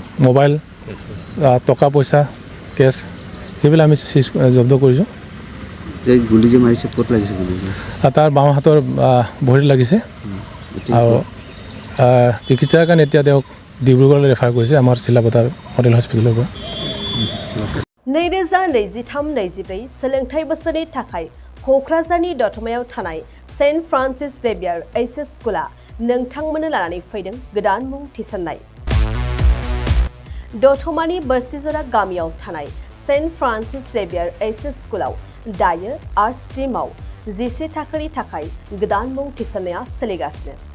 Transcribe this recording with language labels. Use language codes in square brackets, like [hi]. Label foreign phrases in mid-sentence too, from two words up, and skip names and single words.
[as] মোবাইল, টকা পইচা, কেছ সেইবিলাক আমি জব্দ কৰিছোঁ। গুলি যে মাৰিছে ক'ত লাগিছে? তাৰ বাওঁ হাতৰ ভৰিত লাগিছে আৰু চিকিৎসাৰ কাৰণে এতিয়া তেওঁক ডিব্ৰুগড়লৈ ৰেফাৰ কৰিছে আমাৰ চিলাপথাৰ মডেল হস্পিটেলৰ পৰা। [brx] 2023-24 सोलोंथाइ बोसोरनि थाखाय क'क्राझारनि दतमायाव थानाय सेन्ट फ्रान्सिस जेभियार एचएस स्कुला नोंथांमोननो लानानै फैदों गोदान मुं थिसननाय। दतमानि बोरसिजरा गामियाव थानाय सेन्ट फ्रान्सिस जेभियार एचएस स्कुलाव दायो [en] art stream [brx] 11 थाखोनि थाखाय गोदान मुं थिसननाया सोलिगासिनो।